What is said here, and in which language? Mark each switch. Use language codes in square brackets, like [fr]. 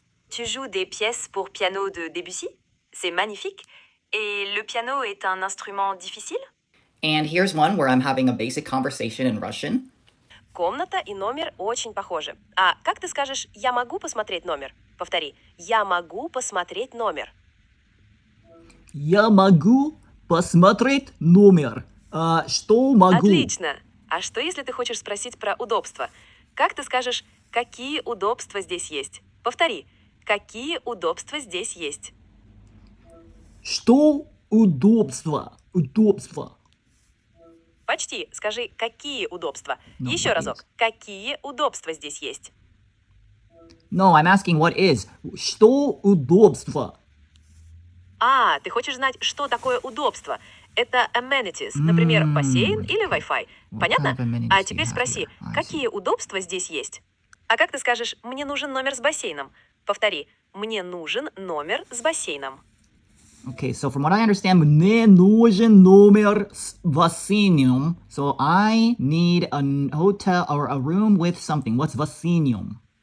[fr] Tu joues des pièces pour piano de Debussy? C'est magnifique. Et le piano est un instrument difficile? [en] And here's one where I'm having a basic conversation in Russian. [ru] Комната и номер очень похожи. А как ты скажешь «я могу посмотреть номер»? Повтори. «Я могу посмотреть номер». Я могу посмотреть номер. Что могу? Отлично. А что, если ты хочешь спросить про удобства? Как ты скажешь «какие удобства здесь есть»? Повтори. «Какие удобства здесь есть»? Что удобства? Удобства. Почти. Скажи «какие удобства». [en] No, [ru] Еще [en] what [ru] разок. [en] is? [ru] Какие удобства здесь есть? [en] No, I'm asking what is. [ru] Что удобства? А, ты хочешь знать, что такое удобство? Это amenities, например, бассейн или Wi-Fi. Понятно? А теперь спроси, какие удобства здесь есть? А как ты скажешь, мне нужен номер с бассейном? Повтори, мне нужен номер с бассейном. [en] Okay, so from what I understand, [ru] мне нужен номер с бассейном. [en] So I need a hotel or a room with something. What's бассейном?